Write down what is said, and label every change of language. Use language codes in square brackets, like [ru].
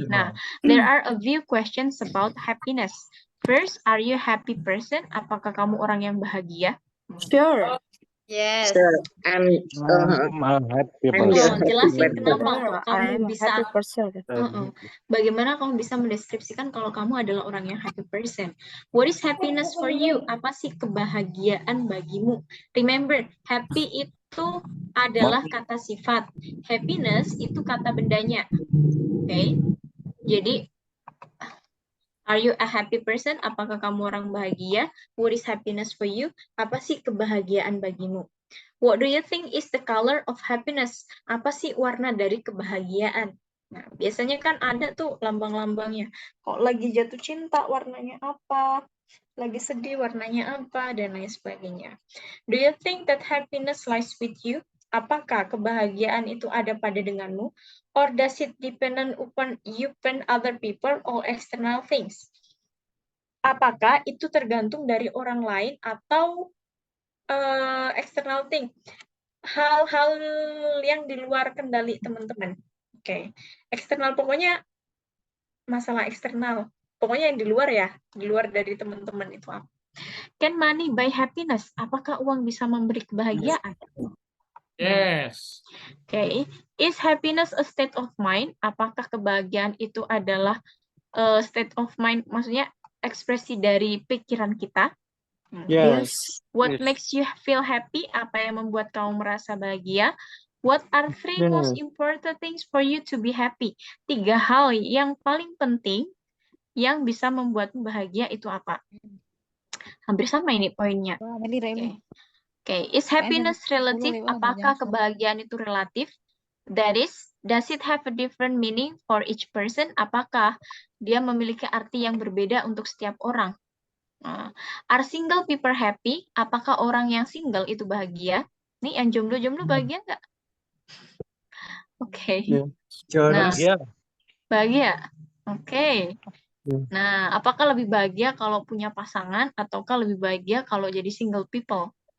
[en] Now, there are a few questions about happiness. First, are you a happy person? [id] Apakah kamu orang yang bahagia? [en] Sure. Yes. So, I'm happy I'm the happy [id] Jelasin [en] person. [id] kenapa kok kamu bisa. [en] person. [id] Bagaimana kamu bisa mendeskripsikan kalau kamu adalah orang yang [en] happy person? What is happiness for you? [id] Apa sih kebahagiaan bagimu? Remember, happy itu adalah kata sifat. Happiness itu kata bendanya. Okay? [en] Jadi, are you a happy person? [id] Apakah kamu orang bahagia? [en] What is happiness for you? [id] Apa sih kebahagiaan bagimu? [en] What do you think is the color of happiness? [id] Apa sih warna dari kebahagiaan? Nah, biasanya kan ada tuh lambang-lambangnya. Kok lagi jatuh cinta warnanya apa? Lagi sedih warnanya apa? Dan lain sebagainya. [en] Do you think that happiness lies with you? [id] Apakah kebahagiaan itu ada pada denganmu? [en] Or does it depend upon other people or external things? [id] Apakah itu tergantung dari orang lain atau [en] external thing? [id] Hal-hal yang di luar kendali teman-teman. Oke. Eksternal pokoknya masalah eksternal. Pokoknya yang di luar ya, di luar dari teman-teman itu apa? [en] Can money buy happiness? [id] Apakah uang bisa memberi kebahagiaan? [en] Yes. Okay. Is happiness a state of mind? [id] Apakah kebahagiaan itu adalah [en] state of mind? [id] Maksudnya ekspresi dari pikiran kita? [en] Yes. What makes you feel happy? [id] Apa yang membuat kamu merasa bahagia? [en] What are three most important things for you to be happy? [id] 3 hal yang paling penting yang bisa membuatmu bahagia itu apa? Hampir sama ini poinnya. Okay. [en] Okay, is happiness relative? [id] Apakah kebahagiaan itu relatif? [en] That is, does it have a different meaning for each person? [id] Apakah dia memiliki arti yang berbeda untuk setiap orang? [en] Are single people happy? [id] Apakah orang yang single itu bahagia? Nih, yang jomblo-jomblo bahagia nggak? Oke. Nah, [en] Yeah. [id] bahagia. Oke. Hmm. Nah, apakah lebih bahagia kalau punya pasangan ataukah lebih bahagia kalau jadi [en] single people?